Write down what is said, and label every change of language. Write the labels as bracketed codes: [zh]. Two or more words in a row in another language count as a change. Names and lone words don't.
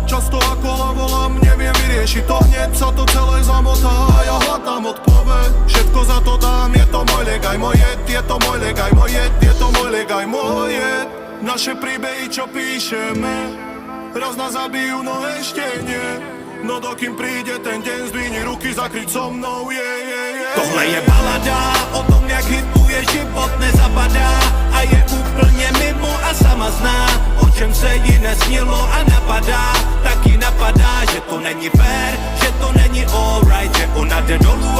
[sk] Často ako la volám, neviem vyriešiť to hneď, sa to celé zamotá a ja hľadám odpoveď. Všetko za to dám, je to môj liek, aj môj jed, je to môj liek, aj môj jed, je to môj liek, aj môj jed. Naše príbehy, čo píšeme, raz nás zabijú, no ešte nie. No dokým príde ten deň, zdvihni ruky, zakryť so mnou, [cs] Tohle je balada o tom, jak hituje život, nezapadá a je úplně mimo a sama zná, o čem se jí nesnilo a napadá, taky napadá, že to není fair, že to není alright, že ona jde dolů